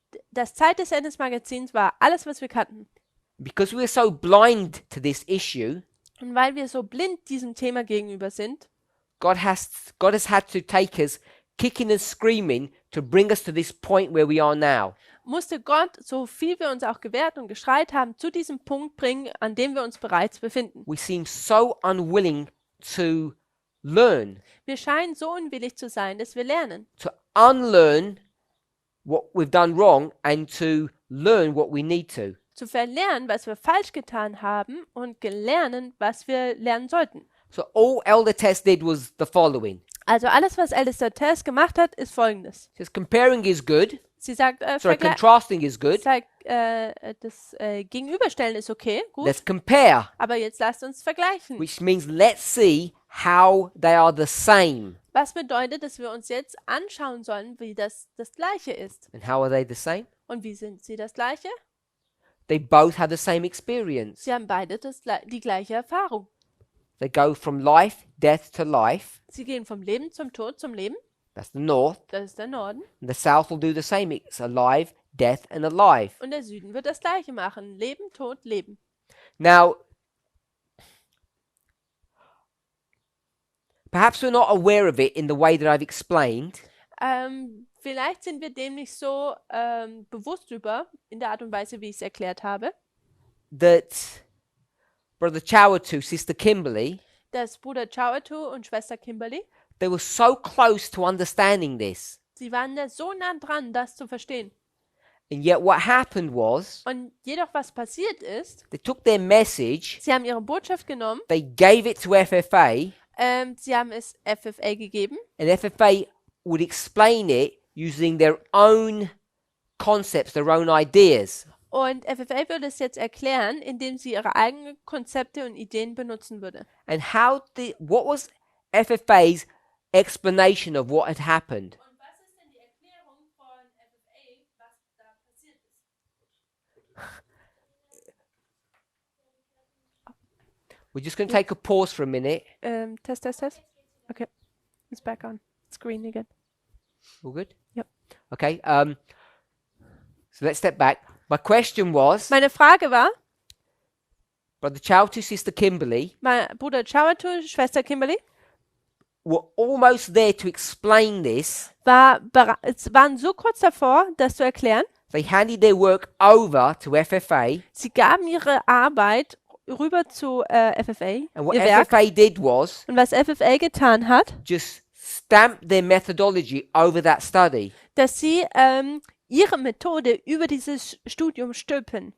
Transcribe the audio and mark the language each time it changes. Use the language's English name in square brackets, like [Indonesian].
[German] Das Zeit des Endes Magazins war alles, was wir kannten. [English] Because we were so blind to this issue, [German] Und weil wir so blind diesem Thema gegenüber sind, [English] God has had to take us kicking and screaming to bring us to this point where we are now. [German] musste Gott, so viel wir uns auch gewehrt und geschreit haben, zu diesem Punkt bringen, an dem wir uns bereits befinden. [English] We seem so unwilling to learn, [German] Wir scheinen so unwillig zu sein, dass wir lernen. [English] to unlearn what we've done wrong and to learn what we need to. [German] Zu verlernen, was wir falsch getan haben und gelernt, was wir lernen sollten. [English] So all Elder Tess did was the following. [German] Also alles, was Ältester Tess gemacht hat, ist folgendes. [English] It says comparing is good. [German] Sie sagt, [English] Contrasting is good. [German] das Gegenüberstellen ist okay, gut. [English] Let's compare, [German] Aber jetzt lasst uns vergleichen. [English] which means let's see how they are the same. [German] Was bedeutet, dass wir uns jetzt anschauen sollen, wie das Gleiche ist. [English] And how are they the same? [German] Und wie sind sie das Gleiche? [English] They both have the same experience. [German] Sie haben beide die gleiche Erfahrung. [English] They go from life, death to life. [German] Sie gehen vom Leben zum Tod zum Leben. [English] That's the north. [German] Das ist der Norden. [English] And the south will do the same. It's alive, death, and alive. [German] Und der Süden wird das Gleiche machen. Leben, Tod, Leben. [English] Now, perhaps we're not aware of it in the way that I've explained, [German] Vielleicht sind wir dem nicht so bewusst über, in der Art und Weise, wie ich es erklärt habe, [English] that Brother Chawatu, Sister Kimberly, [German] dass Bruder Chawatu und Schwester Kimberly, [English] they were so close to understanding this. [German] sie waren da so nah dran, das zu verstehen. [English] And yet what happened was, [German] Und jedoch, was passiert ist, [English] they took their message, [German] sie haben ihre Botschaft genommen, [English] they gave it to FFA, [German] sie haben es FFA gegeben [English] and FFA would explain it using their own concepts, their own ideas. [German] und FFA würde es jetzt erklären, indem sie ihre eigenen Konzepte und Ideen benutzen würde. [English] And what was FFA's explanation of what had happened? [German] Und was ist denn die Erklärung von FFA, was da passiert ist? [English] We're just going to take a pause for a minute. Test, test, test. Okay, it's back on screen again. All good? Yep. Okay. So let's step back. My question was, [German] Meine Frage war, [English] Brother Chawtu, Sister Kimberly [German] mein Bruder Chawatu, Schwester Kimberly, [English] were almost there to explain this. [German] waren so kurz davor, das zu erklären. [English] They handed their work over to FFA, [German] Sie gaben ihre Arbeit rüber zu FFA, [English] and what [German] ihr Werk. [English] FFA did was [German] Und was FFA getan hat, [English] just stamp their methodology over that study [German] dass sie ihre Methode über dieses Studium stülpen,